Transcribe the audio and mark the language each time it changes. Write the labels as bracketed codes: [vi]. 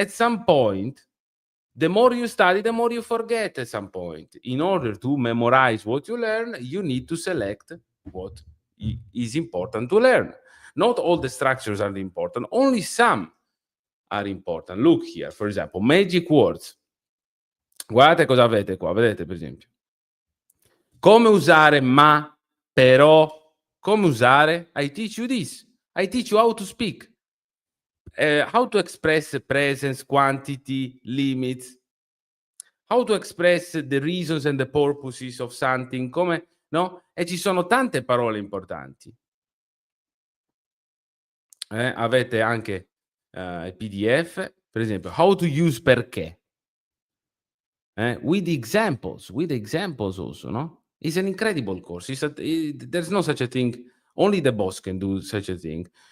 [en] At some point, the more you study, the more you forget at some point. In order to memorize what you learn, you need to select what is important to learn. Not all the structures are important, only some are important. Look here, for example, magic words. [it] Guardate cosa avete qua, vedete per esempio. Come usare ma, però, come usare? [en] I teach you this. I teach you how to speak. How to express presence, quantity, limits, how to express the reasons and the purposes of something, come, no? [it] E ci sono tante parole importanti. Avete anche il PDF, per esempio, [en] how to use perché. With examples also, no? It's an incredible course. There's no such a thing. Only the boss can do such a thing.